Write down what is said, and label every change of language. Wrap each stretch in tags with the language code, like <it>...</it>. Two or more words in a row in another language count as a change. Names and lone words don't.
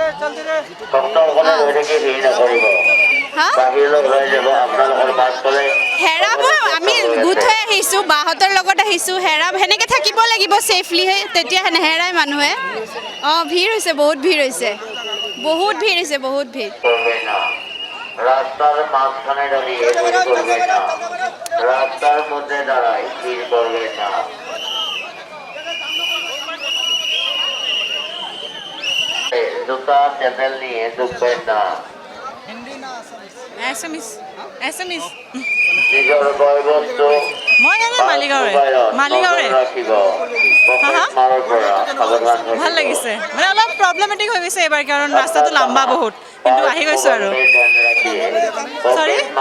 <as>হেৰাব আমি গোট হৈ আহিছোঁ বাহঁতৰ লগত আহিছোঁ হেৰাব সেনেকৈ থাকিব লাগিব ছেফলি তেতিয়া নেহেৰাই মানুহে অঁ ভিৰ হৈছে বহুত ভিৰ হৈছে বহুত ভিৰ হৈছে বহুত ভিৰ</as> <bn>রাস্তার মাঝখানে দাঁড়িয়ে ভিড় করবেন না রাস্তার মধ্যে দাঁড়ায় ভিড় করবেন না জুতা চ্যানেল নিয়ে ঢুকবেন না এছামিজ</bn> <as>নিজৰ বয়বস্তু মই এনে মালিগাঁৱৰে ৰাখিব পকেটমাৰৰ পৰা সাৱধান থাকিব ভাল লাগিছে মানে অলপ প্ৰব্লেমেটিক হৈ গৈছে এইবাৰ কাৰণ ৰাস্তাটো লম্বা বহুত কিন্তু আহি গৈছোঁ আৰু Sorry?</as>